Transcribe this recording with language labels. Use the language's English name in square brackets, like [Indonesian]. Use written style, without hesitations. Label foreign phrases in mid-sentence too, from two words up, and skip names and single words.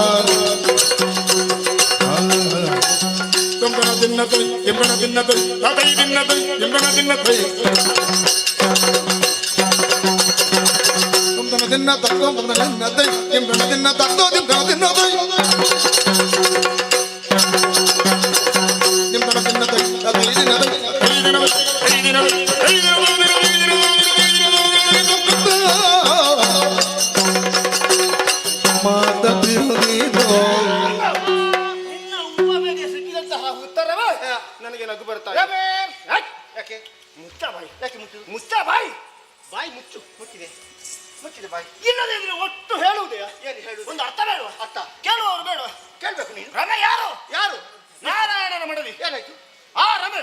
[Kannada] ತುಂಬನ ತಿನ್ನತೈ ಎಂಬನ ತಿನ್ನತೈ ತದೈ ತಿನ್ನತೈ ಎಂಬನ ತಿನ್ನತೈ ತುಂಬನ ತಿನ್ನತ ತುಂಬನ ತಿನ್ನತೈ ಎಂಬನ ತಿನ್ನತ ತುಂಬನ ತಿನ್ನತೈ ಎಂಬನ ತಿನ್ನತೈ ತದೈ ತಿನ್ನತೈ ಮಾತ ಸಿಕ್ಕಿದಂತಹ ಉತ್ತರವೇ ನನಗೆ ನಗು ಬರ್ತಾ ಯಾಕೆ ಮುಚ್ಚ ಬಾಯಿ ಯಾಕೆ ಮುಚ್ಚ ಬಾಯಿ ಬಾಯಿ ಮುಚ್ಚು ಮುಚ್ಚಿದೆ ಮುಚ್ಚಿದೆ ಬಾಯಿ ಇಲ್ಲದೆ ಇದ್ರೆ ಒಟ್ಟು ಹೇಳುವುದೇ ಏನು ಹೇಳುವುದು ಒಂದು ಅರ್ಥ ಬೇಡ ಅರ್ಥ ಕೇಳುವವರು ಬೇಡ ಕೇಳ್ಬೇಕು ನೀನು ರಮೆ ಯಾರು ಯಾರು ನಾರಾಯಣನ ಮಡದಿ ಏನಾಯ್ತು ಆ ರಮೆ